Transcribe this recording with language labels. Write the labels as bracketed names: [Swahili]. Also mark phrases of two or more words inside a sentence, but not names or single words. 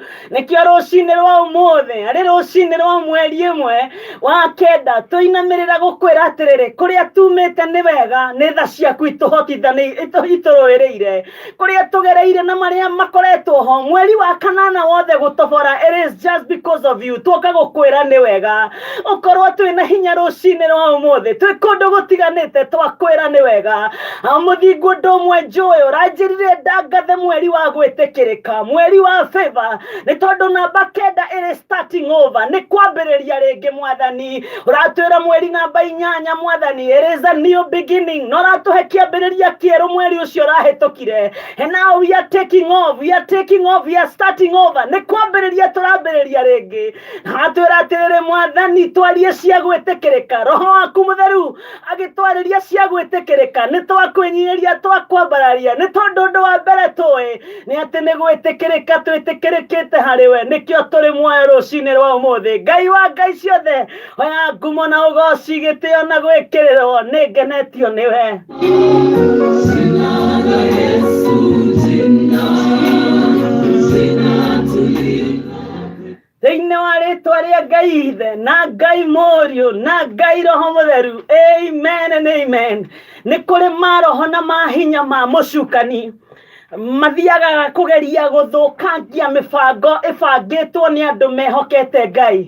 [Kikuyu] Nikio rũcini rwa ũmũthĩ arĩ rũcini rwa mweri ĩmwe wa kenda tuinamirira gukwira atiriri kuria tumite ni wega, ni tha ciaku itũrũĩrĩire, kuria tugereire na maria makoretwo ho mweri wa kanana wothe gutobora. [English] It is just because of you. [Kikuyu] Tuoka gukwira ni wega, ukorwo twina hinya rũcini rwa ũmũthĩ, twi kundu gutiganite twakwira ni wega. Muthingu ndũmwe njũĩ ũranjĩrire ndangathe mweri wa gwĩtĩkĩrĩka, mweri wa favor, ni tondu namba kenda ĩrĩ [English] starting over, [Kikuyu] ni kwambĩrĩria rĩngĩ Mwathani. Ũratwĩra mweri namba 8 Mwathani, [English] it is a new beginning, [Kikuyu] no ratuhe kĩambĩrĩria kĩerũ mweri ũcio ũrahĩtũkire. [English] And now we are taking off, we are taking off, we are starting over, [Kikuyu] ni kwambĩrĩria tũrambĩrĩria rĩngĩ. Atwĩra atĩrĩrĩ Mwathani, twarie cia gwĩtĩkĩrĩka, Roho waku Mũtheru agĩtwarĩria cia gwĩtĩkĩrĩka, nĩ twakwĩnyihĩria twakwambararia, nĩ tondũ ũndũ wa mbere tũĩ nĩ atĩ nĩ gwĩtĩkĩrĩka twĩtĩkĩrĩkĩte harĩ we, nĩkĩo tũrĩ muoyo rũcinĩ rwa ũmũthĩ. Ngai wa ngai ciothe, oya ngumo na ũgooci, gĩtĩo na gwĩkĩrĩrwo, nĩ ngenetio nĩwe. [Swahili] Jina la Yesu, jina tulivu. [Kikuyu] Thĩinĩ wa rĩtwa rĩa Ngai Ithe na Ngai Mũriũ na Ngai Roho Mũtheru, [English] amen and amen. [Kikuyu] Nĩ kũrĩ maroho na mahinya ma mũcukani mathiaga kũgeria gũthũkangia mĩbango ĩbangĩtwo nĩ andũ mehokete Ngai.